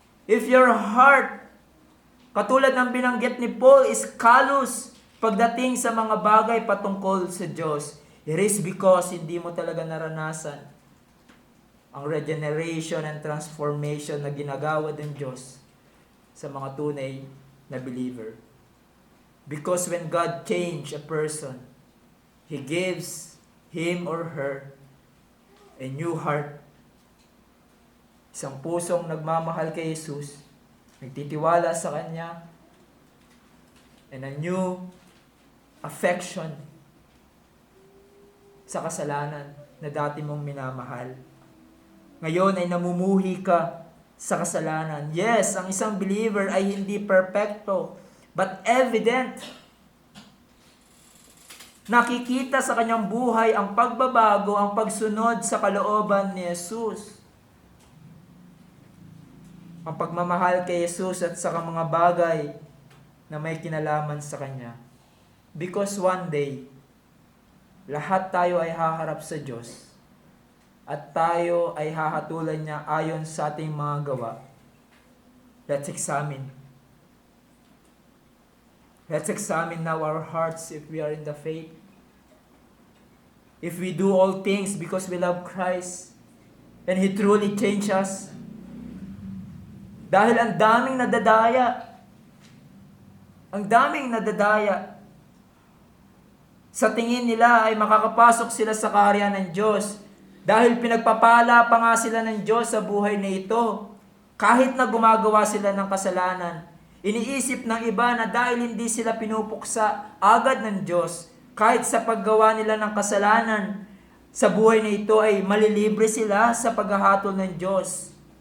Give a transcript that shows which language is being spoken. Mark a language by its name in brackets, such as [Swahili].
[English] If your heart, [Filipino] katulad ng binanggit ni Paul, [English] is callous [Filipino] pagdating sa mga bagay patungkol sa Diyos, [English] it is because [Filipino] hindi mo talaga naranasan ang [English] regeneration and transformation [Filipino] na ginagawa ng Diyos sa mga tunay na believer. [English] Because when God changes a person, He gives him or her a new heart. [Filipino] Isang pusong nagmamahal kay Jesus, nagtitiwala sa Kanya, [English] and a new affection [Filipino] sa kasalanan na dati mong minamahal. Ngayon ay namumuhi ka sa kasalanan. Yes, ang isang believer ay hindi perfecto, [English] but evident. [Filipino] Nakikita sa kanyang buhay ang pagbabago, ang pagsunod sa kalooban ni Jesus. Ang pagmamahal kay Jesus at sa mga bagay na may kinalaman sa Kanya. [English] Because one day, [Filipino] lahat tayo ay haharap sa Diyos at tayo ay hahatulan niya ayon sa ating mga gawa. [English] Let's examine. Let's examine now our hearts if we are in the faith. If we do all things because we love Christ and He truly changed us. [Filipino] Dahil ang daming nadadaya. Ang daming nadadaya. Sa tingin nila ay makakapasok sila sa kaharian ng Diyos. Dahil pinagpapala pa nga sila ng Diyos sa buhay na ito. Kahit na gumagawa sila ng kasalanan. Iniisip ng iba na dahil hindi sila pinupuksa agad ng Diyos, kahit sa paggawa nila ng kasalanan, sa buhay na ito ay malilibre sila sa paghahatol ng Diyos.